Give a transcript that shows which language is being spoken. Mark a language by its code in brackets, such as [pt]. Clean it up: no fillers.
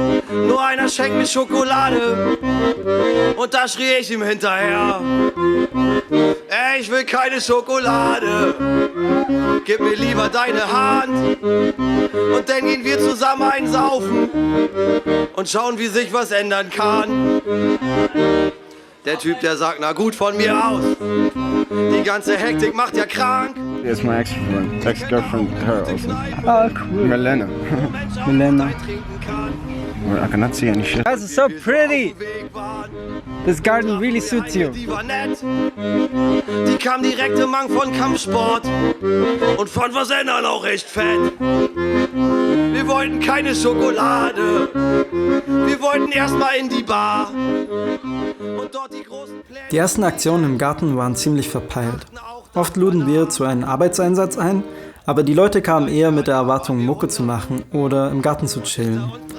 [de] Nur einer schenkt mir Schokolade und da schrie ich ihm hinterher: Ey, ich will keine Schokolade, gib mir lieber deine Hand. Und dann gehen wir zusammen einsaufen und schauen, wie sich was ändern kann. Der Typ, der sagt, na gut von mir aus, die ganze Hektik macht ja krank. [en] It's my ex-girlfriend, her also. Ah, cool. Milena. Milena. Well, I cannot see any shit. That's so pretty. This garden really suits you. [de] Die war nett. Die kam direkt im Mang von Kampfsport und fand was ändern auch echt fett. Wir wollten keine Schokolade, wir wollten erstmal in die Bar. Und dort die großen Pläne. Die ersten Aktionen im Garten waren ziemlich verpeilt. Oft luden wir zu einem Arbeitseinsatz ein, aber die Leute kamen eher mit der Erwartung, Mucke zu machen oder im Garten zu chillen.